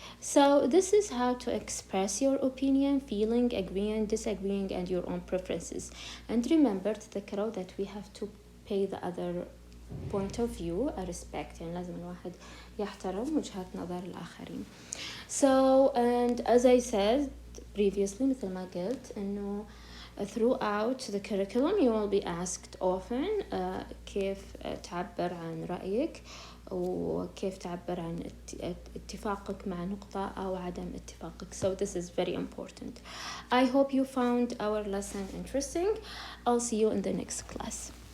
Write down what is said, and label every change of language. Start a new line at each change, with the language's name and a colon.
English: So this is how to express your opinion, feeling, agreeing, disagreeing and your own preferences. And remember
Arabic: تذكروا
English: that we have to pay the other point of view a respect،
Arabic: يعني لازم الواحد يحترم وجهة نظر الآخرين.
English: So and as I said previously
Arabic: مثل ما قلت إنه
English: throughout the curriculum you will be asked often
Arabic: كيف تعبر عن رأيك وكيف تعبر عن اتفاقك مع نقطة أو عدم اتفاقك.
English: So this is very important. I hope you found our lesson interesting. I'll see you in the next class.